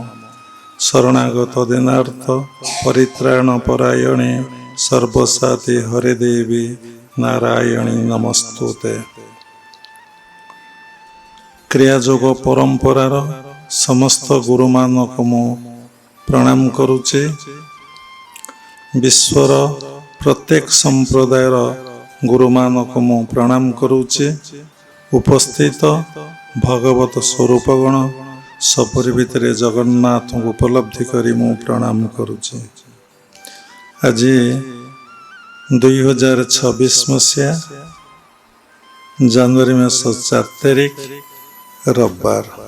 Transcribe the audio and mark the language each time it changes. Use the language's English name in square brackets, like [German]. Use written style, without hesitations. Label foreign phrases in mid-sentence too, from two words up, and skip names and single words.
[Sanskrit] शरणागत दीनार्थ परित्राण परायणे सर्वसाति हरे देवी नारायणी नमस्तुते। [Odia] କ୍ରିୟାଯୋଗ ପରମ୍ପରାର ସମସ୍ତ ଗୁରୁମାନକ ମୁ ପ୍ରଣାମ କରୁଚେ। ବିଶ୍ୱର ପ୍ରତ୍ୟେକ ସମ୍ପ୍ରଦାୟର ଗୁରୁମାନକ ମୁ ପ୍ରଣାମ କରୁଚେ। ଉପସ୍ଥିତ ଭଗବତ ସ୍ୱରୂପଗଣ ସପରି ଭିତରେ ଜଗନ୍ନାଥ ଉପଲବ୍ଧି କରି ମୁ ପ୍ରଣାମ କରୁଚେ। ଆଜି 2026 ମସିହା ଜାନୁଆରୀ ମାସ 4 ତାରିଖ ରବିବାର।